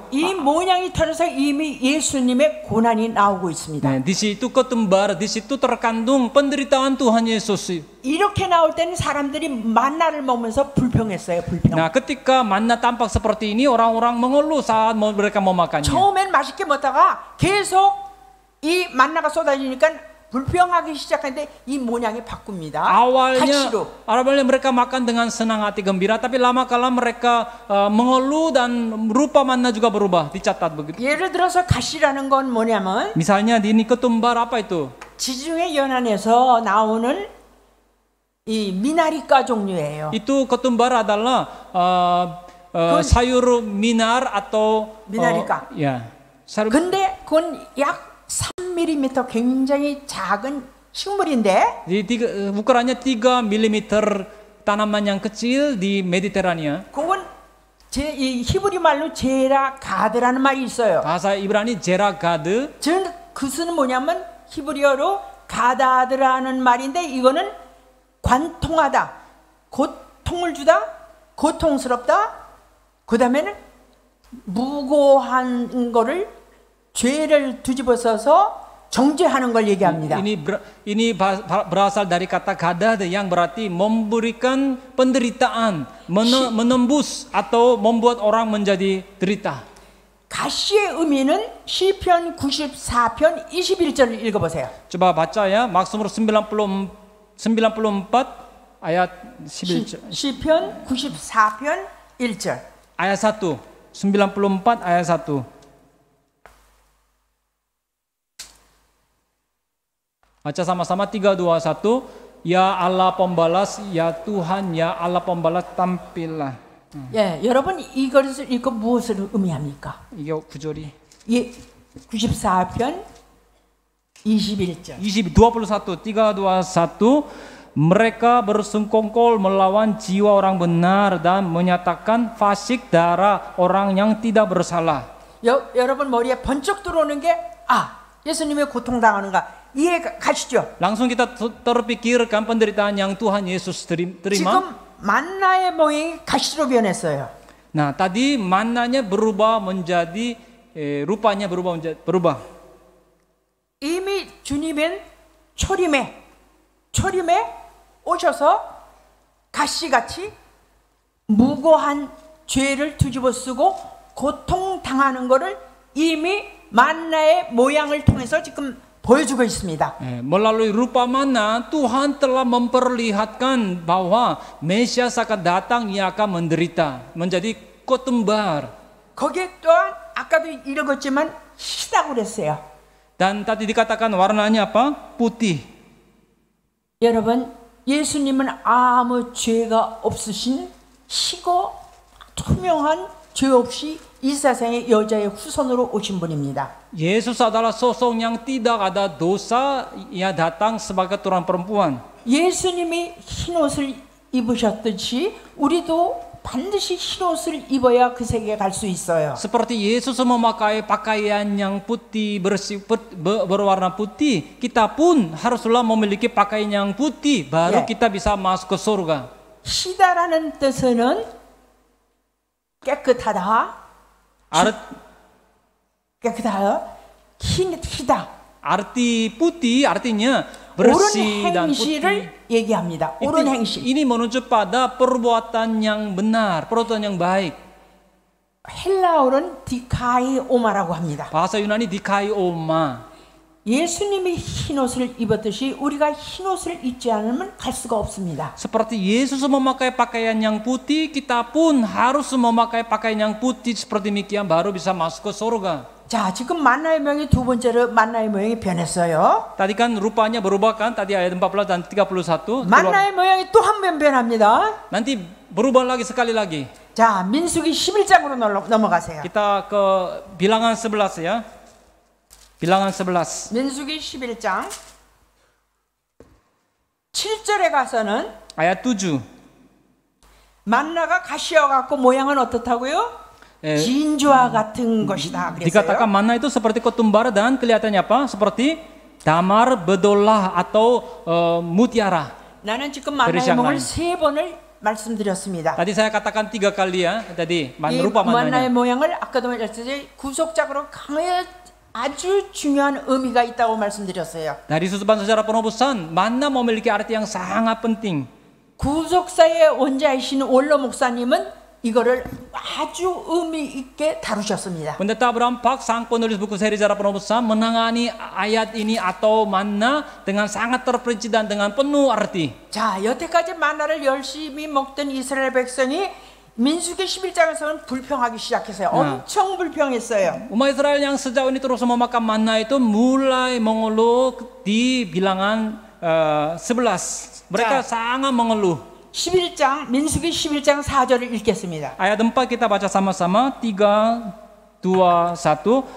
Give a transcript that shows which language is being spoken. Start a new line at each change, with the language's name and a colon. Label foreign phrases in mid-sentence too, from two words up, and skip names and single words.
Korean: 이 모양이 터져서 이미 예수님의 고난이 나오고 있습니다.
Indonesian: Nah, di situ ketumbar, di situ terkandung penderitaan Tuhan Yesus.
Korean: 이렇게 나올 때는 사람들이 만나를 먹으면서 불평했어요. 불평.
Indonesian: Nah, ketika manna tampak seperti ini, orang-orang mengeluh saat mereka memakannya.
Korean: 처음엔 맛있게 먹다가 계속 이 만나가 쏟아지니까 불평하기 시작하는데 이 모양이 바꿉니다.
Indonesian: Awalnya mereka makan dengan senang hati gembira, tapi lama-kala mereka mengeluh dan rupa manna juga berubah. Dicatat begitu.
Korean: 예를 들어서 가시라는 건 뭐냐면
Indonesian: Misalnya di ini ketumbar apa itu?
Korean: 지중해 연안에서 나오는 이 미나리과 종류예요.
Indonesian: Itu ketumbar adalah sayur minar atau
Korean: 미나리과.
Indonesian: ya.
Korean: 근데 그건 약 3mm 굉장히 작은 식물인데
Indonesian: ukurannya 3 mm tanaman yang kecil di Mediterania.
Korean: 그건 이 히브리 말로 제라 가드라는 말이 있어요.
Indonesian: Bahasa Ibrani 제라가드.
Korean: 그것은 뭐냐면 히브리어로 가다드라는 말인데 이거는 관통하다, 고통을 주다, 고통스럽다. 그 다음에는 무고한 거를 죄를 뒤집어서서 정죄하는 걸 얘기합니다.
Indonesian: Ini berasal dari kata gadad yang berarti memberikan penderitaan, menembus atau membuat orang menjadi derita.
Korean: 가시의 의미는 시편 94편 21절을 읽어보세요.
Indonesian: Coba baca ya, Mazmur 94 ayat 11절.
Korean: 시편 94편 1절.
Indonesian: Ayat 1. 94 ayat 1. Baca sama-sama 3, 2, 1. Ya Allah pembalas, ya Tuhan, ya Allah pembalas, tampillah.
Korean: 예, 여러분 이것을 읽고 무엇을 의미합니까? 이게 구절이. 예, 94편 21절. 21, 3, 2, 1.
Indonesian: Mereka bersungkongkol melawan jiwa orang benar dan menyatakan fasik darah orang yang tidak bersalah.
Korean: 여러분 머리에 번쩍 들어오는 게 예수님의 고통당하는가 이해 가시죠?
Indonesian: Langsung kita terpikirkan penderitaan yang Tuhan Yesus terima.
Korean: 지금 만나의 모양이 가시로 변했어요.
Indonesian: Nah, tadi mannanya berubah menjadi rupanya berubah.
Korean: 이미 주님은 초림에 오셔서 가시같이 무고한 죄를 뒤집어 쓰고 고통당하는 것을 이미 만나의 모양을 통해서 지금 보여주고 있습니다.
Indonesian: Melalui rupa manna Tuhan telah memperlihatkan bahwa Mesias akan datang yang akan menderita, menjadi kotumbar.
Korean: 거기에 또한 아까도 읽었지만 희다고 그랬어요.
Indonesian: Dan tadi dikatakan warnanya apa? Putih.
Korean: 여러분, 예수님은 아무 죄가 없으신 희고 투명한 죄 없이 이 세상의 여자의 후손으로 오신 분입니다.
Indonesian: Yesus adalah sosok yang tidak ada dosa, ia datang sebagai turunan perempuan.
Korean: 예수님이 흰 옷을 입으셨듯이 우리도 반드시 흰 옷을 입어야 그 세계에 갈 수 있어요.
Indonesian: Seperti Yesus memakai pakaian yang putih bersih berwarna putih, kita pun haruslah memiliki pakaian yang putih baru kita bisa masuk ke surga.
Korean: 희다라는 뜻은 깨끗하다. 깨끗하다. 희다.
Indonesian: Arti putih artinya bersih dan putih.
Korean: 얘기합니다. 옳은 행실.
Indonesian: Ini menuju pada perbuatan yang benar, perbuatan yang baik.
Korean: 헬라어는 디카이오마라고 합니다.
Indonesian: Bahasa Yunani dikaioma.
Korean: 예수님이 흰 옷을 입었듯이 우리가 흰 옷을 입지 않으면 갈 수가 없습니다.
Indonesian: Seperti Yesus memakai pakaian yang putih, kita pun harus memakai pakaian yang putih seperti demikian baru bisa masuk ke surga.
Korean: 자, 지금 만나의 모양이 두 번째로 만나의 모양이 변했어요.
Indonesian: Tadi kan rupanya berubah kan, tadi ayat 14 dan 31.
Korean: 만나의 모양이 또 한 번 변합니다.
Indonesian: Nanti berubah lagi sekali lagi.
Korean: 자, 민수기 11장으로 넘어가세요.
Indonesian: Kita ke Bilangan 11 ya. Bilangan 11.
Korean: 민수기 11장 7절에 가서는
Indonesian: ayat 7.
Korean: 만나가 가시와 같고 모양은 어떻다고요? 진주와 같은 것이다.
Indonesian: Dikatakan manna itu seperti ketumbar dan kelihatannya apa? Seperti damar bedolah atau mutiara.
Korean: 나는 지금 만나의 모양을 세 번을 말씀드렸습니다.
Indonesian: Tadi saya katakan 3 kali ya. Tadi rupa
Korean: 만나의
Indonesian: mannanya.
Korean: 모양을 아까도 말했듯이 구속작으로 강하게 아주 중요한 의미가 있다고 말씀드렸어요.
Indonesian: Dari susupan sejarah penebusan, manna memiliki arti yang sangat penting.
Korean: 구속사의 원자이신 원로 목사님은 이거를 아주 의미 있게 다루셨습니다.
Indonesian: Pendeta Abraham Pak, sang penulis buku seri sejarah penebusan, menangani ayat ini atau manna dengan sangat terperinci dan dengan penuh arti.
Korean: 자, 여태까지 만나를 열심히 먹던 이스라엘 백성이 민수기 11장에서는 불평하기 시작했어요. 엄청 불평했어요.
Indonesian: Umat Israel yang sejauh ini terus memakan manna itu mulai mengeluh di Bilangan 11. Mereka sangat mengeluh.
Korean: 11장 민수기 11장 4절을 읽겠습니다.
Indonesian: Ayat 4 kita baca sama-sama. 3, 2, 1.